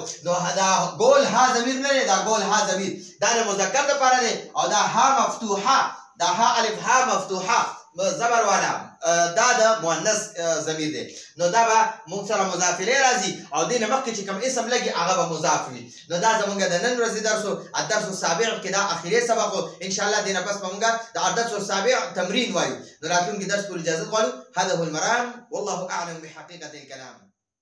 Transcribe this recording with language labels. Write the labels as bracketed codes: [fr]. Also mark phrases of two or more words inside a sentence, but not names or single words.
[ps] نو دا ګول ها ضمیر نه دی دا ګول ها ضمیر دا د مذکر دپاره دی او دا ها مفتوحه دا ها الف ها مفتوحه زبر والا دا د مؤنث ضمیر دی. نو دا به موږ سره مضاف الیه راځي او دې نه مخکې چې کوم اسم لګي هغه به مضاف وي. نو دا زموږ د نن ورځې درس و [ar] الدرس السابع [ps] کې دا اخري سبق و انشاءالله دې نه پس به موږ د [ar] الدرس السابع [ps] تمرین وایو. نو راتلونکي درس پورې اجازه غواړو. [ar] هذا هو المرام والله اعلم بحقيقة الكلام.